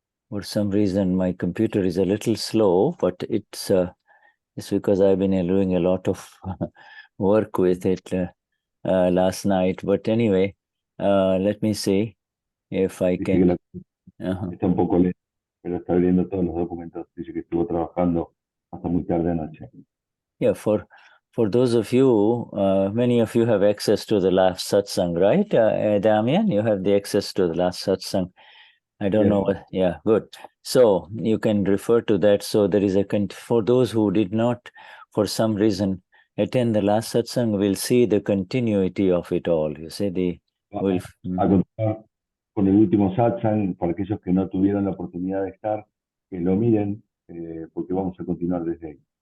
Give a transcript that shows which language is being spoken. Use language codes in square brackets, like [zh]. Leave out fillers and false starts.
[en] For some reason, my computer is a little slow, but it's because I've been doing a lot of work with it last night. But anyway, let me see if I can. [es] Está un poco lento, pero está abriendo todos los documentos. Dice que estuvo trabajando hasta muy tarde anoche. [en] Yeah, for those of you, many of you have access to the last satsang, right? Damian, you have the access to the last satsang. I don't know. Yeah, good. So you can refer to that. So there is for those who did not, for some reason, attend the last satsang, we'll see the continuity of it all. You see, [es] A continuar con el último satsang, para aquellos que no tuvieron la oportunidad de estar, que lo miren, porque vamos a continuar desde ahí.